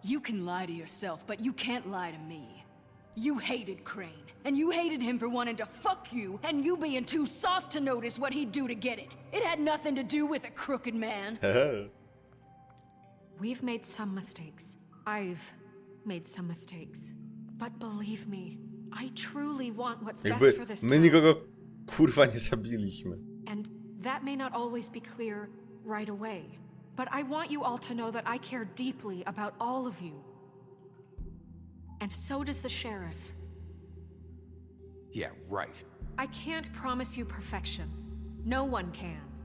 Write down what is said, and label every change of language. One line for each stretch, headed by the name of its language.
English: You can lie to yourself, but you can't lie to me. You hated Crane, and you hated him for wanting to fuck you, and you being too soft to notice what he'd do to get it. It had nothing to do with a Crooked Man. We've made some mistakes. I've made some mistakes. But believe me, I truly want what's best
Polish: Jakby
English: for this
Polish: my
English: town.
Polish: nikogo kurwa nie zabiliśmy.
English: And that may not always be clear right away. But I want you all to know that I care deeply about all of you. And so does the sheriff. Yeah, right. I can't promise you perfection. No one can.